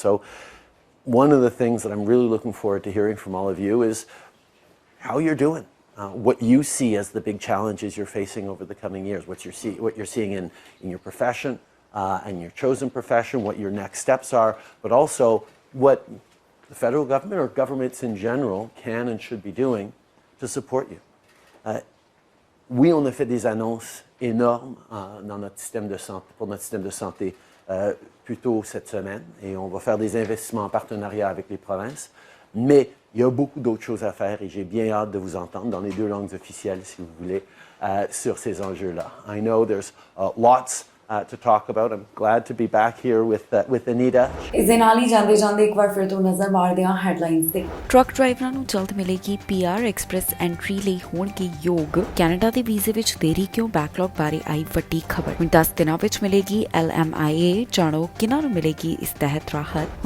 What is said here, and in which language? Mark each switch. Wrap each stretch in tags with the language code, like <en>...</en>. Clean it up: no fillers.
<en>So one of the things that I'm really looking forward to hearing from all of you is how you're doing, what you see as the big challenges you're facing over the coming years, what you're seeing in your profession and your chosen profession, what your next steps are, but also what the federal government or governments in general can and should be doing to support you.</en> <fr>Oui, on a fait des annonces énormes dans notre système de santé, pour notre système de santé plus tôt cette semaine, et on va faire des investissements en partenariat avec les provinces, mais il y a beaucoup d'autres choses à faire et j'ai bien hâte de vous entendre dans les 2 langues officielles, si vous voulez, sur ces enjeux-là.</fr> <en>I know there's lots to talk about. I'm glad to be back here with Anita.</en> <pa>ਇਸ ਦੇ ਨਾਲ ਹੀ ਜਾਂਦੇ ਜਾਂਦੇ ਇੱਕ ਵਾਰ ਫਿਰ ਤੋਂ ਨਜ਼ਰ ਮਾਰਦੇ ਹਾਂ ਹੈਡਲਾਈਨਸ ਤੇ। ਟਰੱਕ ਡਰਾਈਵਰਾਂ ਨੂੰ ਜਲਦ ਮਿਲੇਗੀ PR ਐਕਸਪ੍ਰੈਸ ਐਂਟਰੀ ਲਈ ਹੋਣਗੇ ਯੋਗ। ਕੈਨੇਡਾ ਦੇ ਵੀਜ਼ੇ ਵਿੱਚ ਦੇਰੀ ਕਿਉਂ ਬੈਕਲੌਗ ਬਾਰੇ ਆਈ ਵੱਡੀ ਖਬਰ। ਹੁਣ 10 ਦਿਨਾਂ ਵਿੱਚ ਮਿਲੇਗੀ LMIA। ਜਾਣੋ ਕਿਹਨਾਂ ਨੂੰ ਮਿਲੇਗੀ ਇਸ ਤਹਿਤ ਰਾਹਤ।</pa>